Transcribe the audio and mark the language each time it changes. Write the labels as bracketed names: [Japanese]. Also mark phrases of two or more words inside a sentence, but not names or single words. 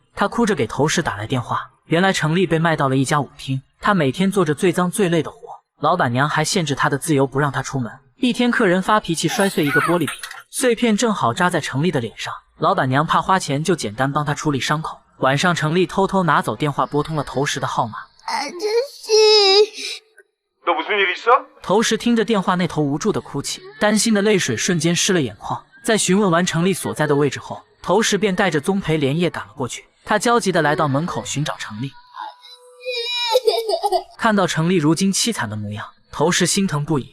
[Chinese] 他哭着给头石打来电话，原来程立被卖到了一家舞厅，他每天做着最脏最累的活，老板娘还限制他的自由，不让他出门。一天客人发脾气摔碎一个玻璃瓶，碎片正好扎在程立的脸上，老板娘怕花钱，就简单帮他处理伤口。晚上，程立偷偷拿走电话，拨通了头石的号码。 [Korean] 아저씨. 너 무슨 일 있어? [Chinese] 头石听着电话那头无助的哭泣，担心的泪水瞬间湿了眼眶。在询问完程立所在的位置后，头石便带着宗培连夜赶了过去。他焦急地来到门口寻找程立。看到程立如今凄惨的模样，头石心疼不已。